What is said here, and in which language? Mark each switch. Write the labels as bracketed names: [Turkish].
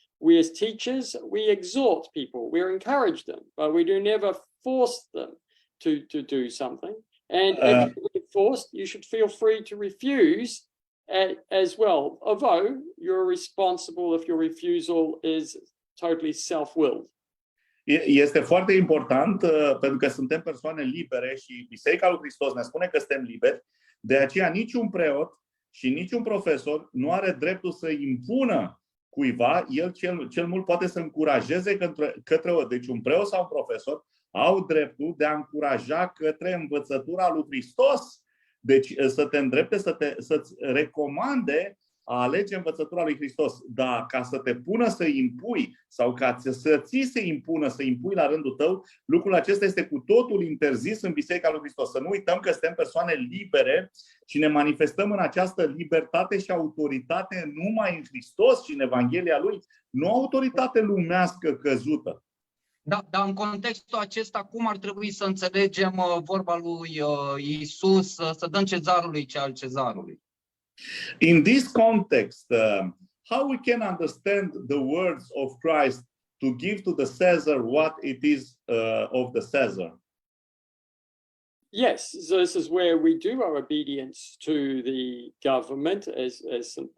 [English] We as teachers, we exhort people, we encourage them, but we do never force them to do something. And if you're forced, you should feel free to refuse as well, although you're responsible if your refusal is totally self-willed. [Romanian] Este foarte important pentru că suntem persoane libere și Biserica lui Hristos ne spune că suntem liberi. De aceea niciun preot și niciun profesor nu are dreptul să impună cuiva, el cel mult poate să încurajeze deci un preot sau un profesor au dreptul de a încuraja către învățătura lui Hristos. Deci să te îndrepte, să-ți recomande a alege învățătura lui Hristos. Dar ca să te pună să impui sau ca să ți se impună să impui la rândul tău, lucrul acesta este cu totul interzis în Biserica lui Hristos. Să nu uităm că suntem persoane libere și ne manifestăm în această libertate și autoritate numai în Hristos și în Evanghelia Lui, nu autoritate lumească căzută. Da, dar în contextul acesta, cum ar trebui să înțelegem vorba lui Iisus, să dăm Cezarului ce al Cezarului? [English] In this context, how we can understand the words of Christ to give to the Caesar what it is of the Caesar? Yes, so this is where we do our obedience to the government, as St.